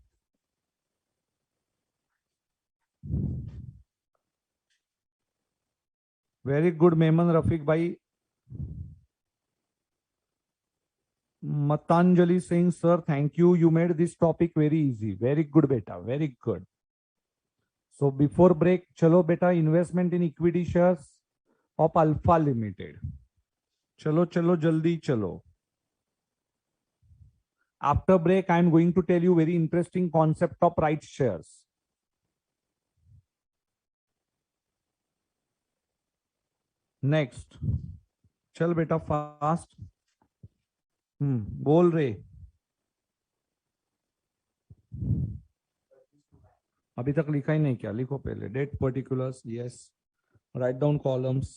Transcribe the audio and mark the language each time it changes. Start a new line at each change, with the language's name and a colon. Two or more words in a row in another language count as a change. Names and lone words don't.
English: Very good, Mehman Rafiq bhai. Matanjali saying, sir, thank you. You made this topic very easy. Very good, beta. Very good. So before break,
Hindi: चलो बेटा,
English: investment in equity shares of Alpha Limited.
Hindi: चलो, चलो, जल्दी चलो.
English: After break, I am going to tell you very interesting concept of rights shares. Next.
Hindi: चल बेटा fast. बोल रे. अभी तक लिखा ही नहीं क्या? लिखो पहले.
English: Date particulars, yes. Write down columns.